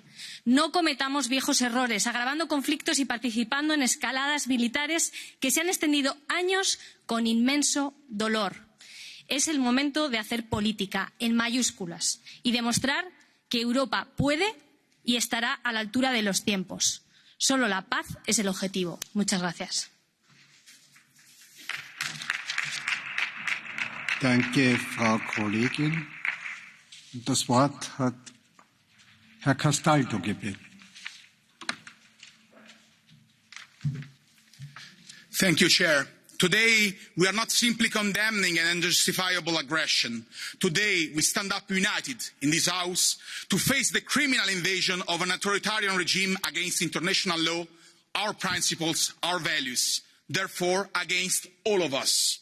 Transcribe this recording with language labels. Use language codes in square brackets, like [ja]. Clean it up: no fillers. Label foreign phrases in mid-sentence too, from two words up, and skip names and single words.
[es] No cometamos viejos errores, agravando conflictos y participando en escaladas militares que se han extendido años con inmenso dolor. Es el momento de hacer política en mayúsculas y demostrar que Europa puede y estará a la altura de los tiempos. Solo la paz es el objetivo. Muchas gracias. [de] Danke, Frau Kollegin. Das Wort hat Herr Castaldo gebeten. [en] Thank you, Chair. Today, we are not simply condemning an unjustifiable aggression. Today, we stand up united in this House to face the criminal invasion of an authoritarian regime against international law, our principles, our values, therefore against all of us.